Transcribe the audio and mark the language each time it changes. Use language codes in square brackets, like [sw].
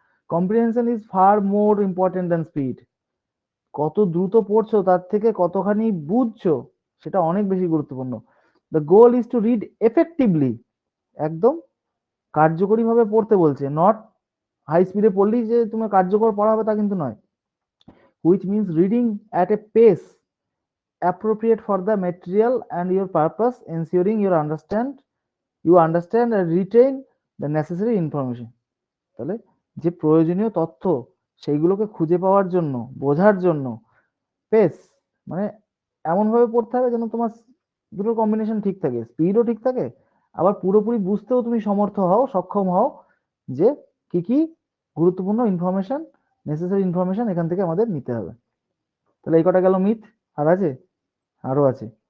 [en] Comprehension is far more important than speed. [bn] কত দ্রুত পড়ছো তার থেকে কতখানি বুঝছো সেটা অনেক বেশি গুরুত্বপূর্ণ। [en] the goal is to read effectively, [bn] একদম কার্যকরীভাবে পড়তে বলছে, নট হাই স্পিডে পড়লেই যে তুমি কার্যকর পড়া হবে তা কিন্তু নয়। [en] Which means reading at a pace appropriate for the material and your purpose, ensuring you understand and retain the necessary information. [bn] তাহলে যে প্রয়োজনীয় তথ্য সেইগুলোকে খুঁজে পাওয়ার জন্য, বোঝার জন্য পেস, মানে এমন ভাবে পড়তে হবে যেন তোমার দুটোর কম্বিনেশন ঠিক থাকে, স্পিডও ঠিক থাকে, আবার পুরোপুরি বুঝতেও তুমি সমর্থ হও, সক্ষম হও যে কি কি গুরুত্বপূর্ণ ইনফরমেশন, নেসেসারি ইনফরমেশন এখান থেকে আমাদের নিতে হবে। তাহলে এই কটা গেল মিথ। আর আছে? আরো আছে।